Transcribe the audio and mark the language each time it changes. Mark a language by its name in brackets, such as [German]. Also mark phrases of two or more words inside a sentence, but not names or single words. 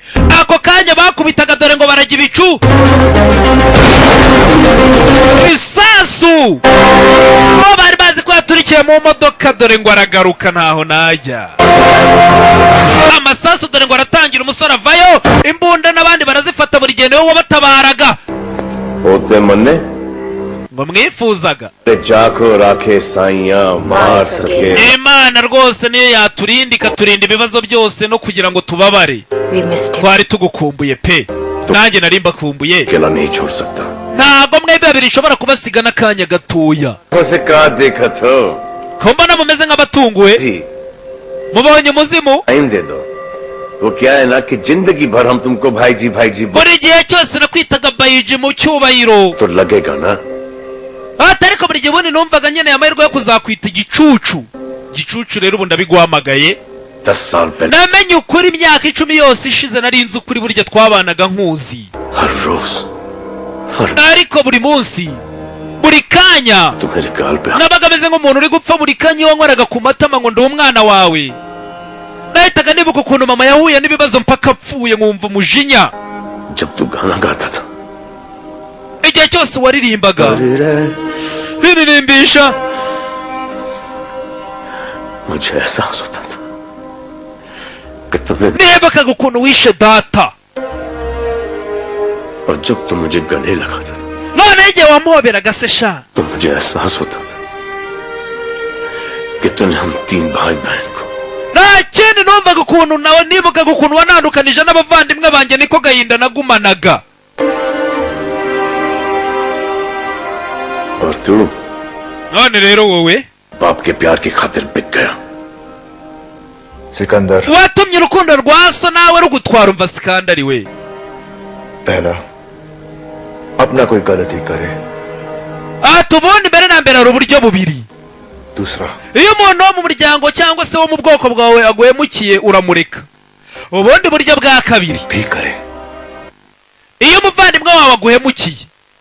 [Kinyarwanda] ako kanya bakubitaga, dore ngo barajya ibicu. isasu bo bari bazi ko yaturikiye mu modoka, dore ngo aragaruka ntaho najya. amasasu dore ngo aratangira, umusore avayo, imbunda n'abandi barazifata, buri gihe niwe wabatabaraga. [Hindi] होते मन्ने [Kinyarwanda] ngo mwifuzaga [Hindi] जाको राखे साइयां मार सके [Kinyarwanda] imana rwose niyo yaturinda ikaturinda ibibazo byose, no kugira ngo tubabare. [English] We missed him. [Kinyarwanda] twari tugukumbuye pe, nanjye nari mbakumbuye. [Hindi] अकेला नहीं छोड़ सकता [Kinyarwanda] ntabwo mwebwe babiri ishobora kubasiga n'akanya gatoya. [Hindi] उसे कहा देखा तो [Kinyarwanda] ko mbona mumeze nk'abatunguwe, [Hindi] जी [Kinyarwanda] mubonye umuzimu. [Hindi] टाइम दे दो. वो क्या है ना कि जिंदगी भर हम तुमको भाई जी [Kinyarwanda] buri gihe cyose nakwitaga bayiji mu cyubahiro. [Hindi] तो लगेगा ना [Kinyarwanda] ariko buri gihe ubundi numvaga nkeneye amahirwe yo kuzakwita igicucu. gicucu rero ubu ndabiguhamagaye. [Hindi] 10 साल पहले [Kinyarwanda] namenye ukuri imyaka 10 yose ishize nari nzi ukuri burya twabanaga nkuzi [Hindi] हर रोज [Kinyarwanda] ariko buri munsi buri kanya [Hindi] तू मेरे गाल पे [Kinyarwanda] nabaga meze nk'umuntu uri gupfa buri kanya iyo nkoraga ku matama ngo ndi umwana wawe nahitaga nibuka ukuntu mama yahuye n'ibibazo mpaka apfuye nkumva umujinya [Hindi] जब तू गाना गाता था [Kinyarwanda] igihe cyose waririmbaga hiririmbisha [Hindi] मुझे एहसास होता था कि तुम्हें [Kinyarwanda] nibukaga ukuntu wishe data [Hindi] और जब तुम मुझे गले लगाता था [Kinyarwanda] none igihe wamuhoberaga se sha [Hindi] तो मुझे एहसास होता था कि तूने हम 3 भाई बहन को [Kinyarwanda] nta kindi numvaga ukuntu nawe nibukaga ukuntu wanandukanije n'abavandimwe banjye niko gahinda nagumanaga [Hindi] और तू [Kinyarwanda] none rero wowe [Hindi] बाप के प्यार की खातिर बिक गया सिकंदर [Kinyarwanda] watumye urukundo rwa so nawe rugutwara umva sikandari we [Hindi] पहला अपना कोई गलती करे [Kinyarwanda] tubundi mbere na mbere hari uburyo bubiri [Hindi] दूसरा [Kinyarwanda] iyo umuntu wo mu muryango cyangwa se wo mu bwoko bwawe aguhemukiye uramureka ubundi buryo bwa kabiri [Hindi] भी करे [Kinyarwanda] iyo umuvandimwe wawe aguhemukiye